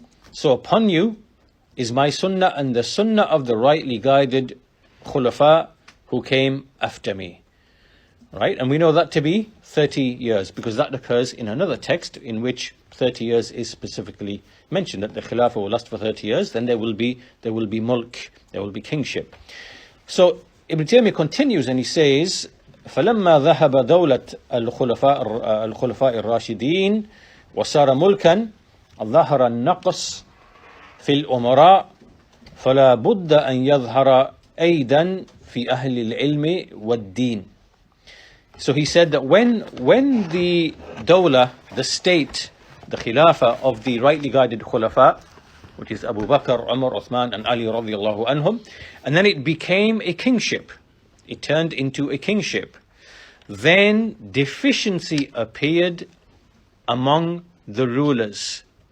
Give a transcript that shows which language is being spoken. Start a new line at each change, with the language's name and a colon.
English: So upon you is my sunnah and the sunnah of the rightly guided Khulafa who came after me. Right? And we know that to be 30 years, because that occurs in another text in which 30 years is specifically mentioned, that the Khilafah will last for 30 years, then there will be mulk, there will be kingship. So Ibn Taymiyyah continues and he says,
Arabic: فَلَمَّا ذَهَبَ دَوْلَةَ الخلفاء الراشدين وصار ملكا ظهر النقص في الأمراء فلا بد أن يظهر أيضا في أهل العلم والدين.
English: So he said that when the dawla, the state, the khilafah of the rightly guided khulafa, which is Abu Bakr, Umar, Uthman and Ali radiallahu anhum, and then it became a kingship, it turned into a kingship, then deficiency appeared among the rulers,